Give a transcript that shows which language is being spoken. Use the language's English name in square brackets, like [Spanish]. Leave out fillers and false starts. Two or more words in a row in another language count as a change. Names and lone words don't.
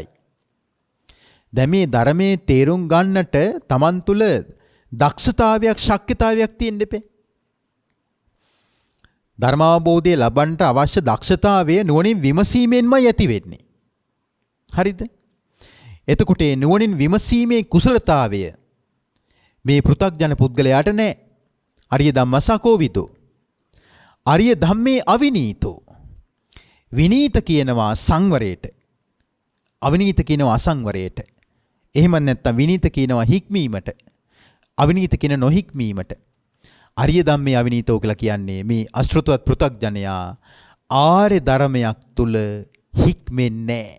[Sinhala] දැන් මේ ධර්මයේ තේරුම් ගන්නට Taman තුල දක්ෂතාවයක්, ශක්්‍යතාවයක් තියෙන්න එපේ. ධර්මාවබෝධය ලබන්නට අවශ්‍ය දක්ෂතාවය නුවණින් විමසීමෙන්මයි ඇති වෙන්නේ. හරිද? එතකොට ඒ නුවණින් විමසීමේ කුසලතාවය මේ පෘථග්ජන පුද්ගලයාට නැහැ. [Pali] අරිය ධම්මසකෝවිදෝ. අරිය ධම්මේ අවිනීතෝ. [Sinhala] විනීත කියනවා සංවරයට. අවිනීත කියනවා අසංවරයට. එහෙම නැත්නම් විනීත කියනවා හික්මීමට. අවිනීත කියන නොහික්මීමට. [Pali] අරිය ධම්මේ අවිනීතෝ [Sinhala] කියලා කියන්නේ මේ අශෘතවත් පෘථග්ජනයා ආර්ය ධර්මයක් තුල හික්මෙන්නේ නැහැ.